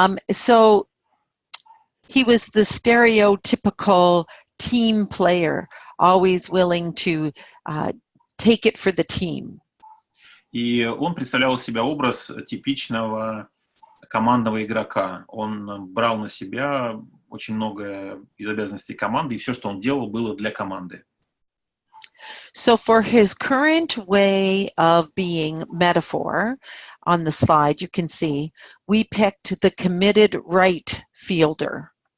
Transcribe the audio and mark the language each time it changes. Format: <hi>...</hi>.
<en>So he was the stereotypical team player, always willing to take it for the team.</en> <ru>И он представлял из себя образ типичного командного игрока. Он брал на себя очень много из обязанностей команды, и все, что он делал, было для команды.</ru> <en>So for his current way of being metaphor, on the slide you can see, we picked the committed right fielder.</en>